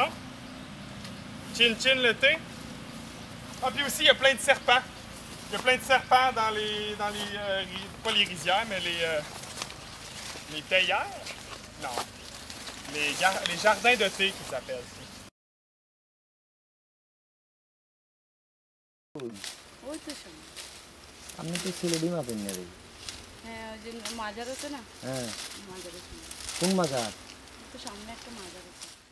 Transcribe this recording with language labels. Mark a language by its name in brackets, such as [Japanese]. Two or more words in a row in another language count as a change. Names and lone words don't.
[French] Chin chin le thé. Ah puis aussi il y a plein de serpents. Il y a plein de serpents dans les pas les rizières, mais les théières? Non. Les jardins de thé qu'ils appellent. [Bangla] আপনি তো সিলেটি মাছ এনে দেই হ্যাঁ ওই যে মাজার আছে না হ্যাঁ মাজার আছে কোন মাছ আর তো সামনে একটা মাজার আছে